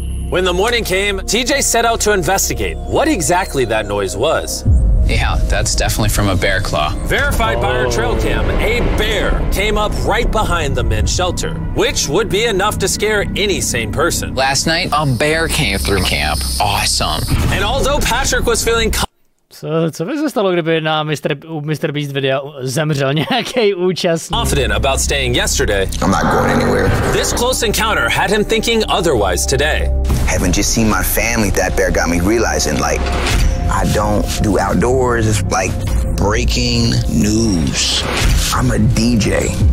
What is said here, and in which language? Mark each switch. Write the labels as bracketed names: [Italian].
[English] When the morning came, TJ set out to investigate what exactly that noise was. Yeah, that's definitely from a bear claw. Verified by our trail cam, a bear came up right behind the men's shelter, which would be enough to scare any sane person. Last night, a bear came through camp. Awesome. And although Patrick was feeling [Czech] Co by se stalo, kdyby na MrBeast videa zemřel nějaký účastník? [English] Confident about staying yesterday, I'm not going anywhere. This close encounter had him thinking otherwise today. Having just seen my family, that bear got me realizing, like, I don't do outdoors. It's like breaking news. I'm a DJ.